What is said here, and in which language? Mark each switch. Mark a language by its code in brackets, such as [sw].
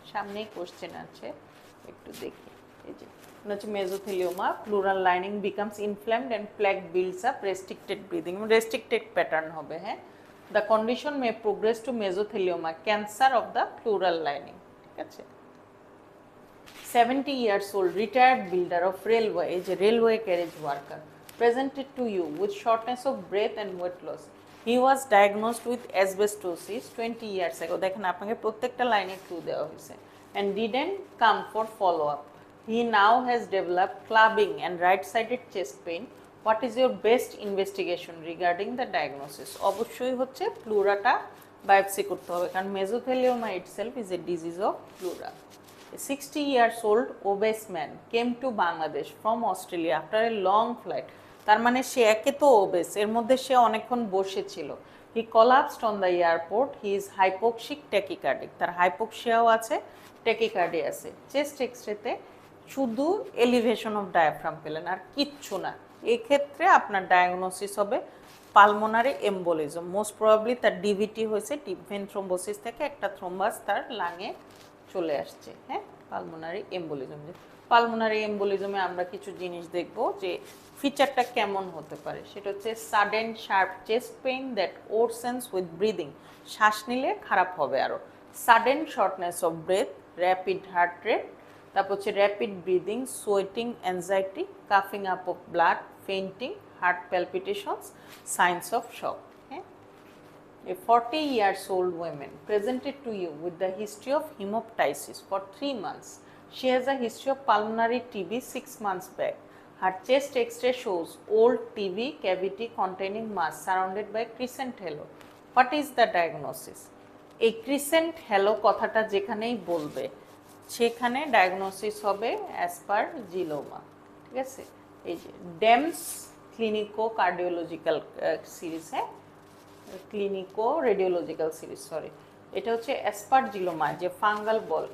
[bn] সামনেই কোশ্চেন আছে, একটু দেখি। এই যে হচ্ছে মেজোথেলিওমা, [en] Pleural lining becomes inflamed and plaque builds up, restricted breathing, restricted pattern হবে। হ্যাঁ, the condition may progress to mesothelioma, cancer of the pleural lining. [bn] ঠিক আছে। [en] 70 years old retired builder of railway, is a railway carriage worker, presented to you with shortness of breath and weight loss. He was diagnosed with asbestosis 20 years ago. [bn] দেখেন আপনাকে প্রত্যেকটা লাইনে clue দেওয়া হয়েছে, [en] and didn't come for follow up. He now has developed clubbing and right-sided chest pain. What is your best investigation regarding the diagnosis? [bn] অবশ্যই হচ্ছে প্লুরাটা biopsy করতে হবে, কারণ মেজোথেলিওমা [en] itself is a disease of pleura. A 60 years old obese man came to Bangladesh from Australia after a long flight. [bn] তার মানে সে একে তো obeys, এর মধ্যে সে অনেকক্ষণ বসে ছিল। [en] He collapsed on the airport. He is hypoxic tachycardic. [bn] তার হাইপোক্সিয়াও আছে, ট্যাকিকার্ডি আছে। চেস্ট এক্সরেতে শুধু এলিভেশন অফ ডায়াফ্রাম পেলেন, আর কিচ্ছু না। এক্ষেত্রে আপনার ডায়াগনোসিস হবে পালমোনারি এম্বোলিজম। মোস্ট প্রবাবলি তার ডিভিটি হয়েছে, ডিপ ভেন থ্রোম্বোসিস থেকে একটা থ্রোম্বাস তার লাঙে চলে আসছে। [en] হ্যাঁ, pulmonary embolism. [bn] পালমোনারি এম্বোলিজমে আমরা কিছু জিনিস দেখব যে ফিচারটা কেমন হতে পারে, সেটা হচ্ছে [en] sudden sharp chest pain that worsens with breathing, [bn] শ্বাস নিলে খারাপ হবে আরও, [en] Sudden shortness of breadth, rapid heart rate, তারপর হচ্ছে rapid breathing, sweating, anxiety, কাফিং up of blood, fainting, heart প্যালপিটেশনস, signs of shock. A 40 years old woman presented to you with the history of hemoptysis for 3 months. She has a history of pulmonary TB 6 months back. Her chest X-ray shows old TB cavity containing mass surrounded by crescent halo. What is the diagnosis? [bn] A crescent halo কথাটা যেখানেই বলবে সেখানে diagnosis হবে অ্যাসপারজিলোমা। ঠিক আছে। এই যে ডেমস ক্লিনিকো cardiological সিরিজে, ক্লিনিকো রেডিওলজিক্যাল সিরিজ, সরি, এটা হচ্ছে অ্যাসপারজিলোমা, যে ফাঙ্গাল বল।